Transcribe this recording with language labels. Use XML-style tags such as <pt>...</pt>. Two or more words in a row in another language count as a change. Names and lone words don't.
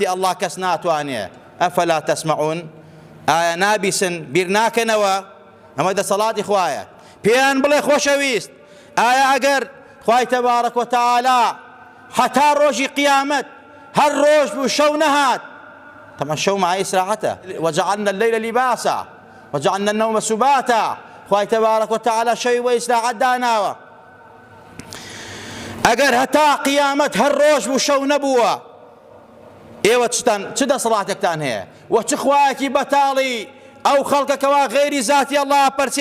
<ckb>ئەڵڵا کەس ناتوانێ</ckb> <ar>ئەفەلا تەسمەعون</ar> <ckb>ئایا نابیسن بیر ناکەنەوە ئەمە دەسەڵاتی خوایە پێیان بڵێ خۆشەویست ئایا ئەگەر خوای</ckb> <ar>تەبارەک وتەعالا</ar> <ckb>حتا ڕۆژی قیامەت هەر ڕۆژ بوو شەو نەهات تەمە شەو مای ئیسراحەتە</ckb> <ar>وجعلنا الليل لباسا وجعلنا النوم سباتا</ar> <ckb>خوای</ckb> <ar>تەبارەک وتەعالا</ar> <ckb>شەوی بۆ ئیسراحەت داناوە ئەگەر هەتا قیامەت هەر ڕۆژ بوو شەو نەبووە ئێوە چ دەسەڵاتێکتان هەیە وە چ خوایەکی بەتاڵی ئەو خەڵکەکەوا غەیری زاتی ئەڵڵا پەرچی</ckb>